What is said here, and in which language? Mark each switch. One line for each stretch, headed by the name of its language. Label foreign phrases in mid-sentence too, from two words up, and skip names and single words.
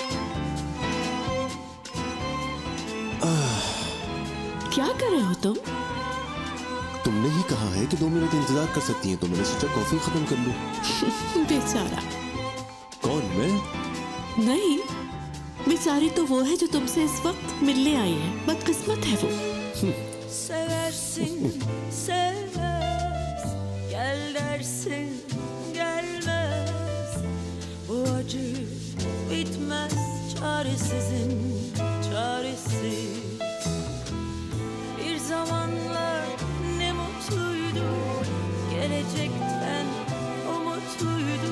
Hindi: क्या कर रहे हो तुम? कहा है कि 2 मिनट इंतजार कर सकती हैं, तो मैंने सोचा कॉफी खत्म कर लूं। बेचारा। कौन, मैं? नहीं, बेचारी तो वो है जो तुमसे इस वक्त मिलने आई है। बदकिस्मत है वो।
Turkish: Seversin, sevmez. Gel dersin, gelmez. Bu acı bitmez, çaresizim, çaresiz. Bir zamanlar ne mutluydu, gelecekten umutluydu.